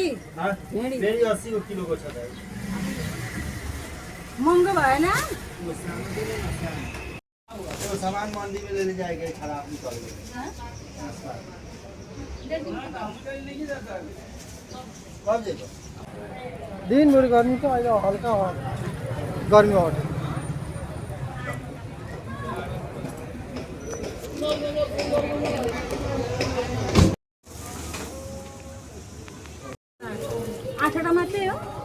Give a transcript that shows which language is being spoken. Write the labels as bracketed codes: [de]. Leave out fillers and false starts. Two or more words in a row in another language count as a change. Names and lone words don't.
[ne] फेरि 80 को किलोको छ त। महँगो भएन? [hi] वो सामान मंडी में लेने जाएगा खराब निकल गया। कब जाएगा? [ne] दिनभरि गर्मी त अहिले हल्का गर्मी हट्यो। आठवटा मात्रै हो?